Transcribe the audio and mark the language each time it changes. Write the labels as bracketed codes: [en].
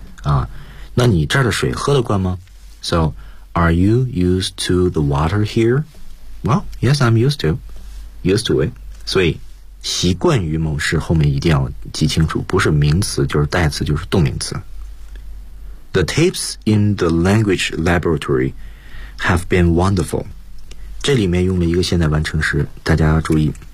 [zh] 啊，那你这儿的水喝得惯吗 ？So。 [en] Are you used to the water here? Well, yes, I'm used to. Used to it. [zh] 所以习惯于某事后面一定要记清楚，不是名词就是代词就是动名词。 [en] The tapes in the language laboratory have been wonderful. [zh] 这里面用了一个现在完成时，大家要注意。